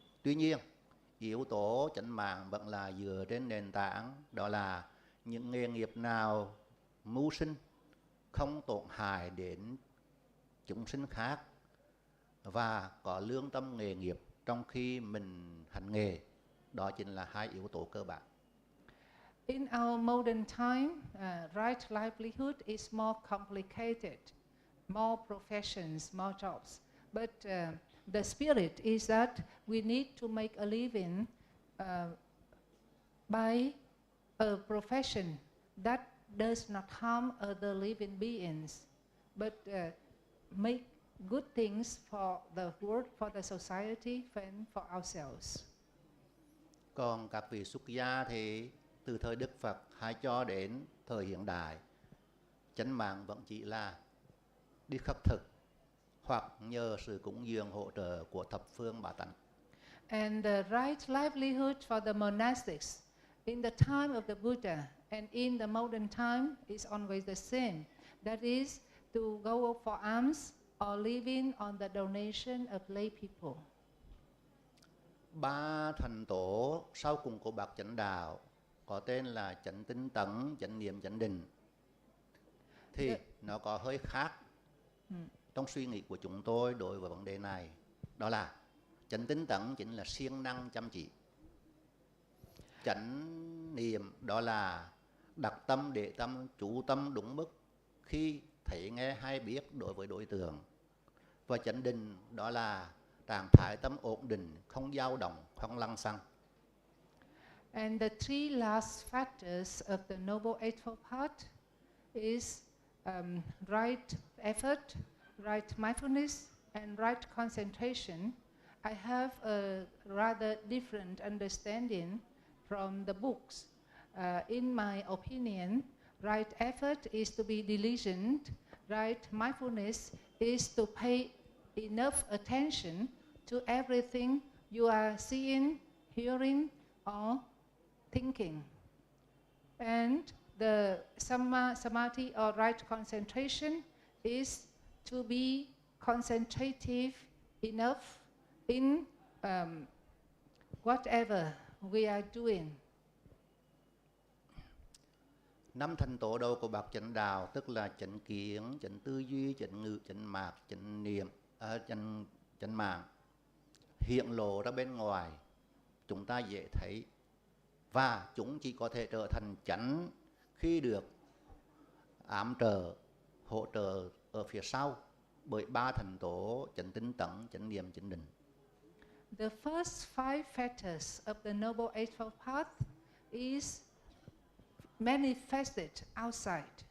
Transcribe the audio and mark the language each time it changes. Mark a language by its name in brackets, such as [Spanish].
[Vietnamese] Tuy nhiên, yếu tố chánh mạng vẫn là dựa trên nền tảng, đó là những nghề nghiệp nào mưu sinh, không tổn hại đến chúng sinh khác và có lương tâm nghề nghiệp trong khi mình hành nghề. Đó chính là hai yếu tố cơ bản. [English] In our modern time, right livelihood is more complicated, more professions, more jobs. But the spirit is that we need to make a living by a profession that does not harm other living beings, but make good things for the world, for the society, and for ourselves. [Vietnamese] Còn các vị xuất gia thì từ thời Đức Phật hay cho đến thời hiện đại, chánh mạng vẫn chỉ là đi khất thực hoặc nhờ sự cúng dường hỗ trợ của thập phương bát tánh. [English] And the right livelihood for the monastics in the time of the Buddha and in the modern time is always the same. That is to go for alms or living on the donation of lay people. [Vietnamese] Ba thành tố sau cùng của bậc chánh đạo có tên là chánh tinh tấn, chánh niệm, chánh định. Thì nó có hơi khác trong suy nghĩ của chúng tôi đối với vấn đề này. Đó là chánh tinh tấn chính là siêng năng chăm chỉ. Chánh niệm đó là đặt tâm, để tâm, chú tâm đúng mức khi thấy, nghe hay biết đối với đối tượng. Và chánh định đó là trạng thái tâm ổn định, không dao động, không lăng xăng. [English] And the three last factors of the Noble Eightfold Path is right effort, right mindfulness, and right concentration. I have a rather different understanding from the books. In my opinion, right effort is to be diligent, right mindfulness is to pay enough attention to everything you are seeing, hearing, or thinking. And the samadhi or right concentration is to be concentrative enough in whatever we are doing. [Vietnamese] 5 thành tố đầu của bậc chánh đạo tức là chánh kiến, chánh tư duy, chánh ngữ, chánh mạc, chánh niệm, chánh mạng hiện lộ ra bên ngoài, chúng ta dễ thấy, và chúng chỉ có thể trở thành chánh khi được ám trợ, hỗ trợ ở phía sau bởi 3 thành tố chánh tinh tấn, chánh niệm, chánh định. [English] The first 5 factors of the Noble Eightfold Path is manifested outside.